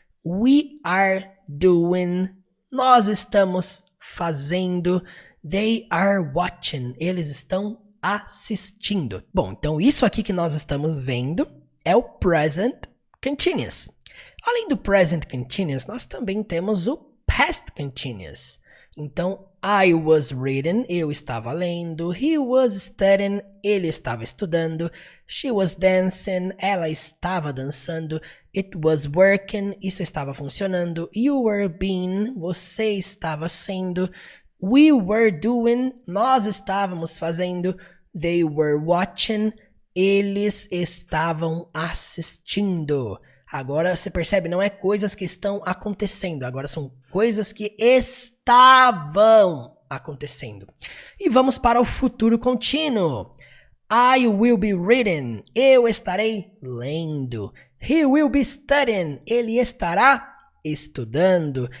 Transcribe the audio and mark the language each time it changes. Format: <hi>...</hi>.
<en>We are doing,</en> <pt>nós estamos fazendo.</pt> <en>They are watching,</en> <pt>eles estão assistindo. Bom, então isso aqui que nós estamos vendo é o present continuous. Além do present continuous, nós também temos o past continuous. Então,</pt> <en>I was reading,</en> <pt>eu estava lendo.</pt> <en>He was studying,</en> <pt>ele estava estudando.</pt> <en>She was dancing,</en> <pt>ela estava dançando.</pt> <en>It was working,</en> <pt>isso estava funcionando.</pt> <en>You were being,</en> <pt>você estava sendo.</pt> <en>We were doing,</en> <pt>nós estávamos fazendo.</pt> <en>They were watching,</en> <pt>eles estavam assistindo. Agora você percebe, não é coisas que estão acontecendo, agora são coisas que estavam acontecendo. E vamos para o futuro contínuo.</pt> <en>I will be reading,</en> <pt>eu estarei lendo.</pt> <en>He will be studying,</en> <pt>ele estará estudando.</pt>